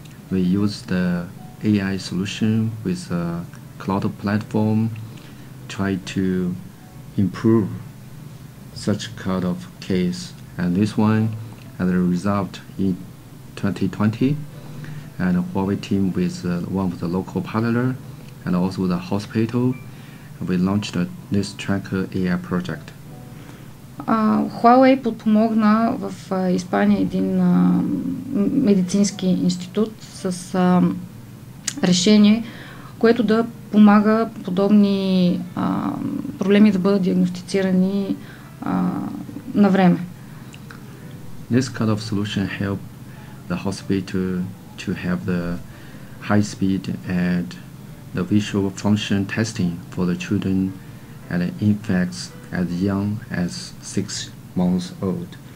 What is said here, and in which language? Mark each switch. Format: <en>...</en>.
<en>We use the AI solution with a cloud platform, try to improve such kind of case. And this one had a result in 2020, and a Huawei team with one of the local partner and also the hospital, we launched this Tracker AI project.</en> <bg>Хуауей подпомогна в Испания един медицински институт с решение, което да помага подобни проблеми да бъдат диагностицирани на време.</bg> <en>This kind of solution helped the hospital to have the high speed and the visual function testing for the children and infants as young as 6 months old.</en>